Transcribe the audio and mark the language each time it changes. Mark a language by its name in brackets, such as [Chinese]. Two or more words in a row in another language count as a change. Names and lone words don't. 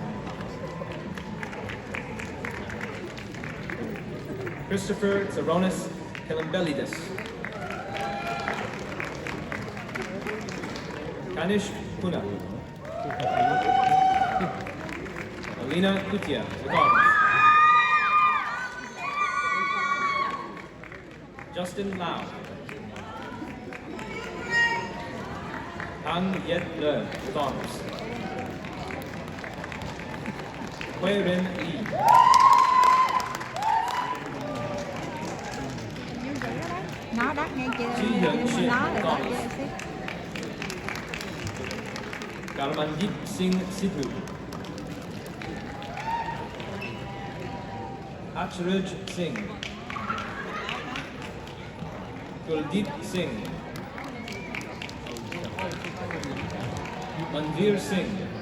[English] Christopher Tsaronis Kelambelidis. Kanish Puna. Alina Kutia with honors. Justin Lau. Han Yet Le with honors. Hui Rin Lee. [Vietnamese] Nó đắt nghe chưa? [English] Chi Hyun [Vietnamese] Nhưng mà [English] Shin [Vietnamese] nó [English] with [Vietnamese] lại đắt [English] honors. [Vietnamese] ghê xí. [English] Garmandeep Singh Sidhu. Acharaj Singh. Kuldeep Singh. Manvir Singh.